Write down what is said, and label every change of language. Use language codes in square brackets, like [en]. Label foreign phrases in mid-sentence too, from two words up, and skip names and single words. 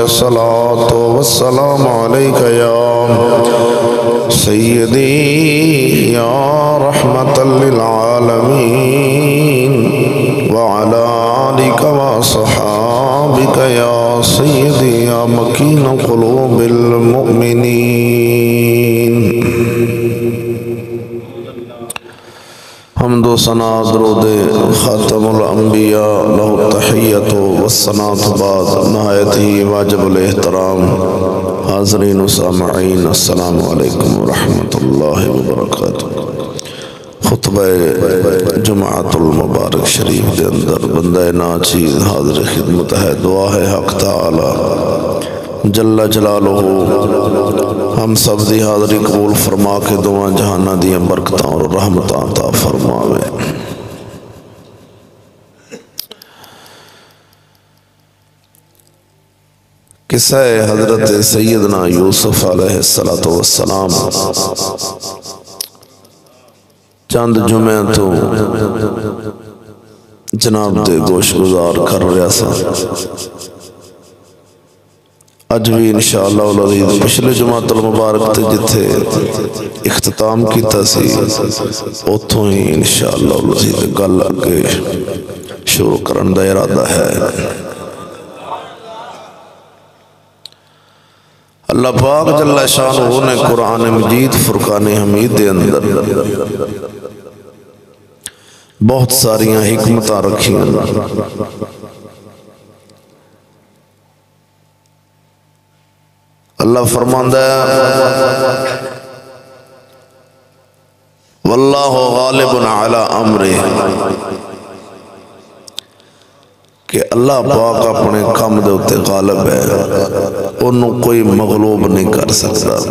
[ar] الصلاة والسلام عليك يا سيدي يا رحمة للعالمين وعلى آلك وأصحابك يا سيدي يا مكين قلوب المؤمنين. [ur] حمد و ثنا درود خاتم الانبیاء [ar] لہ التحیت والثناء [ur] بعد. نہایت ہی واجب الاحترام حاضرین و سامعین، [ar] السلام علیکم ورحمۃ اللہ وبرکاتہ. [pa] خطبہ جمعۃ المبارک شریف دے اندر بندہ ناچیز حاضر خدمت ہے. دعا ہے حق تعالی [ar] جل جلالہ [pa] ہم سب دی حاضری قبول فرما کے دعا جہانہ دیاں برکتاں اور رحمتاں عطا فرماوے. قصہ حضرت سیدنا یوسف علیہ السلام چند جمعہ تو جناب دے گوش گزار کر رہا سا. اج بھی [ar] انشاءاللہ العزیز [pa] پچھلے جمعۃ المبارک تے جتھے اختتام کیتا سی اتھوں ہی [ar] انشاءاللہ العزیز [pa] گل اگے شروع کرن دا ارادہ ہے. اللہ پاک [ar] جل شانہ [pa] نے قرآن مجید فرقان حمید دے اندر بہت ساریاں حکمتاں رکھیاں. اللہ فرماندہ ہے [ar] واللہ غالب علی امرہ، [pa] کہ اللہ پاک اپنے کام دے اتے غالب ہے، انہوں کوئی مغلوب نہیں کر سکتا.